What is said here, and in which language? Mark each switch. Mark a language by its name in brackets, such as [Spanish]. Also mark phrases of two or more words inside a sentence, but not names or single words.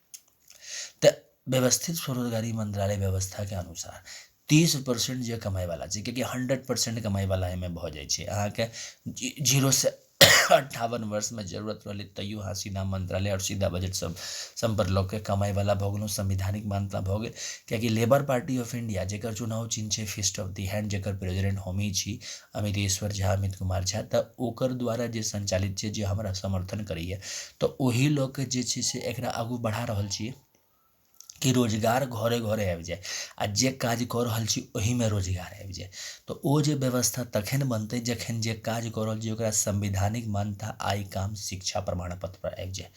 [Maithili] तऽ व्यवस्थित स्वरोजगारी मंत्रालय व्यवस्था के अनुसार 30% जे कमाई वाला छै, क्योंकि 100% कमाई वाला एहिमे भऽ जाइ छै। अहाँके 0 से 58 वर्ष में जरूरत रहलै तैयो अहाँ सीधा मंत्रालय और सीधा बजट सब संपर्क लऽ के कमाई वाला भऽ गेलहुँ, संविधानिक मान्यता भऽ गेल। कियाकि लेबर पार्टी ऑफ इंडिया जेकर चुनाव चिन्ह छै [English] Fist of the hand, [Maithili] जेकर प्रेसिडेंट हमही छी अमितेश्वर झा, अमित कुमार झा, तऽ ओकर द्वारा जे संचालित छै, जे हमरा समर्थन करैए, तऽ ओही लऽ के जे छै से एकरा आगू बढ़ा रहल छियै कि रोजगार घरे घरे आबि जाए, आ जे काज कऽ रहल छी ओहिमे रोजगार आबि जाए। तऽ ओ जे व्यवस्था तखन बनतै जखन जे काज कऽ रहल छी ओकरा संवैधानिक मान्यता आय काम शिक्षा प्रमाण पत्र पर आबि जाए।